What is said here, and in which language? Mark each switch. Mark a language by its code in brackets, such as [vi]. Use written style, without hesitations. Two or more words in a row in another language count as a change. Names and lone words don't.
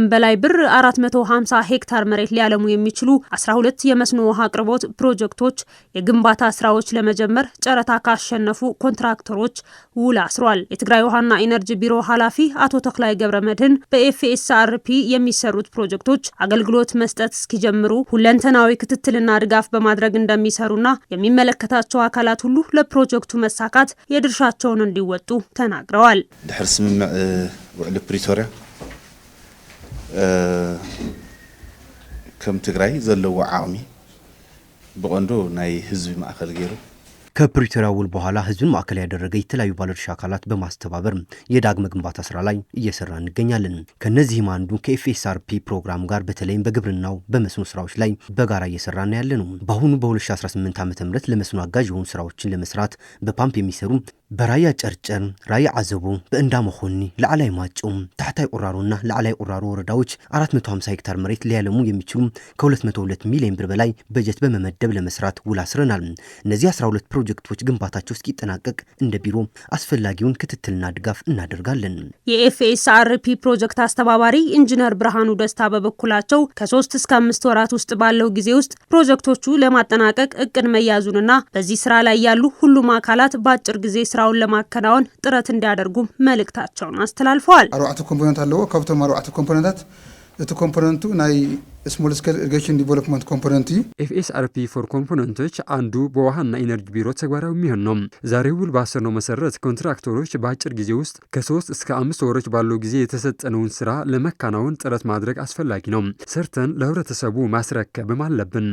[am] በላይ ብር 450 ሄክታር መሬት ሊያለሙ የሚችሉ 12 የመስኖ ውሃ አቅርቦት ፕሮጀክቶች የግንባታ ስራዎች ለመጀመር ጨረታ ካሸነፉ ኮንትራክተሮች ውል አስሯል። የትግራይ ውሃና ኢነርጂ ቢሮ ኃላፊ አቶ ተክላይ ገብረመድህን በኤፍኤስአርፒ የሚሰሩት ፕሮጀክቶች አገልግሎት መስጠት እስኪጀምሩ ሁለንተናዊ ክትትልና ድጋፍ በማድረግ እንደሚሰሩና የሚመለከታቸው አካላት ሁሉ ለፕሮጀክቱ መሳካት የድርሻቸውን እንዲወጡ ተናግረዋል። [ti] ድሕር ስምምዕ ውዕል ፕሪቶሪያ ከም ትግራይ ዘለዎ ዓቕሚ ብቐንዱ ናይ ህዝቢ ማእከል ገይሩ [am] ከፕሪቶሪያ ውል በኋላ ህዝብን ማዕከል ያደረገ የተለያዩ ባለድርሻ አካላት በማስተባበር የዳግመ ግንባታ ስራ ላይ እየሰራ እንገኛለን። ከነዚህም አንዱ ከኤፍኤስአርፒ ፕሮግራም ጋር በተለይም በግብርናው በመስኖ ስራዎች ላይ በጋራ እየሰራን ያለነው። በአሁኑ በ2018 ዓ.ም ለመስኖ አጋዥ የሆኑ ስራዎችን ለመስራት በፓምፕ የሚሰሩ በራያ ጨርጨር፣ ራያ አዘቦ፣ በእንዳ መኾኒ፣ ለዓላይ ማጮም፣ ታሕታይ ቁራሮና ለዓላይ ቁራሮ ወረዳዎች 450 ሄክታር መሬት ሊያለሙ የሚችሉ ከ202 ሚሊዮን ብር በላይ በጀት በመመደብ ለመስራት ውል አስረናል። እነዚህ 12 ፕሮጀክቶች ግንባታቸው እስኪጠናቀቅ እንደ ቢሮ አስፈላጊውን ክትትልና ድጋፍ እናደርጋለን። የኤፍኤስአርፒ ፕሮጀክት አስተባባሪ ኢንጂነር ብርሃኑ ደስታ በበኩላቸው ከ3 እስከ 5 ወራት ውስጥ ባለው ጊዜ ውስጥ ፕሮጀክቶቹ ለማጠናቀቅ እቅድ መያዙንና በዚህ ስራ ላይ ያሉ ሁሉም አካላት በአጭር ጊዜ ስራውን ለማከናወን ጥረት እንዲያደርጉ መልእክታቸውን አስተላልፈዋል። [ti] 4 ኮምፖነንት አለው። ከብቶም 4 ኮምፖነንታት እቲ ኮምፖነንቱ ናይ [en] small scale irrigation development component [am] ኤፍኤስአርፒ ፎር ኮምፖነንቶች አንዱ በውሃና ኢነርጂ ቢሮ ተግባራዊ የሚሆን ነው። ዛሬ ውል ባሰነው መሰረት ኮንትራክተሮች በአጭር ጊዜ ውስጥ ከ3 እስከ 5 ወሮች ባለው ጊዜ የተሰጠነውን ስራ ለመከናወን ጥረት ማድረግ አስፈላጊ ነው። ሰርተን ለህብረተሰቡ ማስረከብም አለብን።